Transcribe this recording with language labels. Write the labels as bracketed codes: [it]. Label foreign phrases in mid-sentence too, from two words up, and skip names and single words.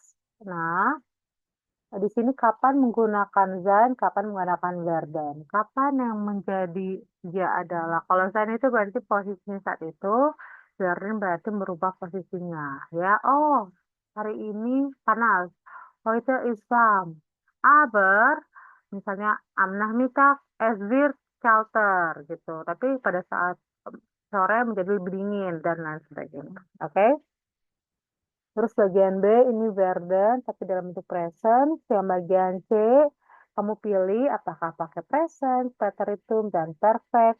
[id] Nah, di sini kapan menggunakan sein, kapan menggunakan werden. Kapan yang menjadi dia adalah. Kalau sein itu berarti posisinya saat itu, werden berarti merubah posisinya. Ya, hari ini panas. [de] Heute ist warm. Aber, misalnya am Nachmittag es wird kälter gitu. [id] Tapi pada saat sore menjadi lebih dingin dan lain sebagainya. Oke? Terus bagian B ini werden tapi dalam bentuk present. Yang bagian C kamu pilih apakah pakai present, preteritum, dan perfect.